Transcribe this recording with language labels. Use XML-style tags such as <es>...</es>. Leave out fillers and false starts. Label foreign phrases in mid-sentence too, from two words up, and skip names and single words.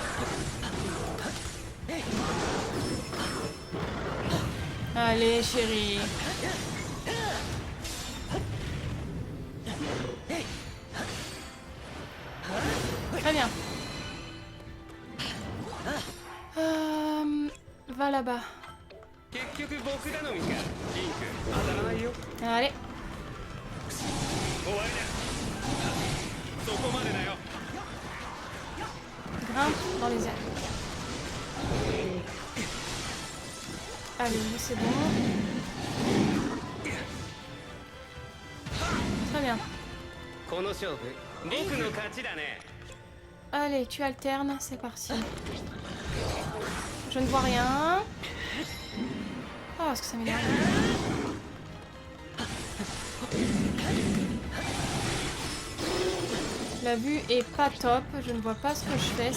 <fr>Allez, chérie. Très bien. Va là-bas.</fr> <ja>結局僕頼みかリンク当たらないよ</ja> <fr>Allez.</fr> <ja>終わりだそこまでだよ</ja> <fr>Grimpe dans les airs. Allez, lui, c'est bon. Très bien.</fr> <ja>この勝負リンクの勝ちだね</ja> <fr>Allez, tu alternes, c'est parti. Je ne vois rien. Oh, est-ce que ça m'énerve? La vue est pas top, je ne vois pas ce que je fais.</fr>